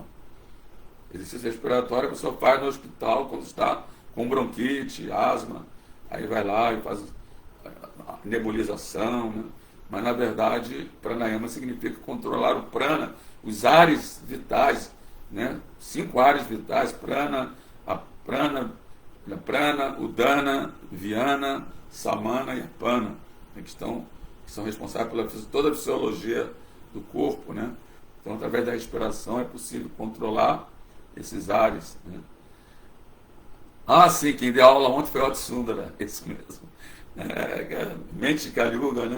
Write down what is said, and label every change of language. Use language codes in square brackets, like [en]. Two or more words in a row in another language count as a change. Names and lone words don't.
[pt] Exercício respiratório a pessoa faz no hospital quando está com bronquite, asma, aí vai lá e faz a nebulização, né? Mas na verdade pranayama significa controlar o prana, os ares vitais, né? 5 ares vitais, prana, udana, vyana, samana e apana, né? que são responsáveis pela toda a fisiologia do corpo, né? Então, através da respiração é possível controlar esses ares, né? Sim, quem deu aula ontem foi o Otsundara, isso mesmo. Mente de Kali Yuga, né?